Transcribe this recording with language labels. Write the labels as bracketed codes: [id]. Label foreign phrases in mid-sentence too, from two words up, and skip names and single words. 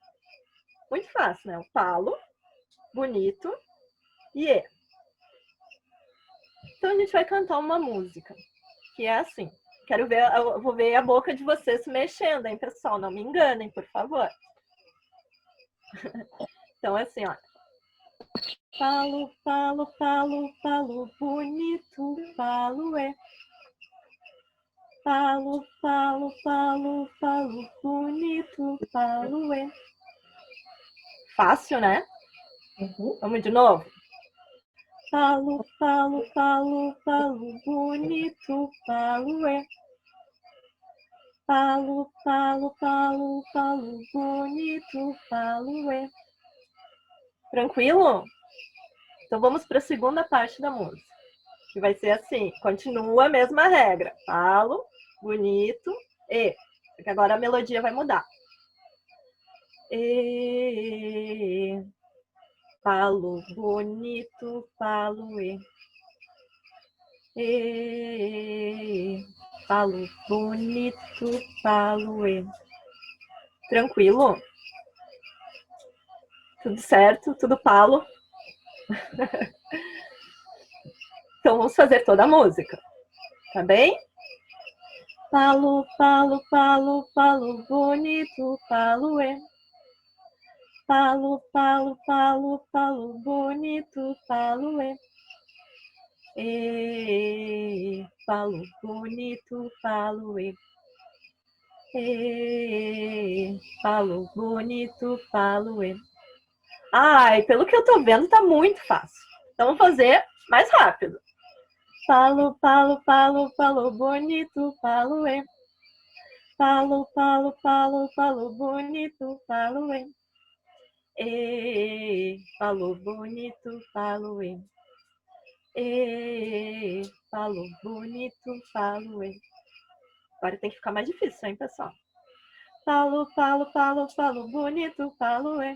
[pt] Muito fácil, né? O palo, bonito e E. Então a gente vai cantar uma música, que é assim. Quero ver, eu vou ver a boca de vocês se mexendo, hein, pessoal? Não me enganem, por favor. Então é assim, ó. Palo, palo, palo, palo, bonito, palo é. Palo, palo, palo, palo, bonito, palo é. Fácil, né? Uhum. Vamos de novo? Palo, palo, palo, palo, bonito, palo é. Palo, palo, palo, palo, bonito, palo é. Tranquilo? Então vamos para a segunda parte da música, que vai ser assim, continua a mesma regra. Palo, bonito, E. Porque agora a melodia vai mudar. E, palo, bonito, palo, E, palo, bonito, palo, E. Tranquilo? Tudo certo? Tudo palo? Então vamos fazer toda a música, tá bem? Palo, palo, palo, palo, bonito, palo é. Palo, palo, palo, palo, bonito, palo é. E, palo, bonito, palo é. E, palo, bonito, palo é. Ai, pelo que eu tô vendo, tá muito fácil. Então vamos fazer mais rápido. Palo, palo, palo, palo, bonito, palo é. Falo, falo, falo, falo bonito, falo, hein? E, falo bonito, falo, hein? E, falo bonito, falo, hein? Agora tem que ficar mais difícil, hein, pessoal? Falo, falo, falo, falo bonito, falo, hein?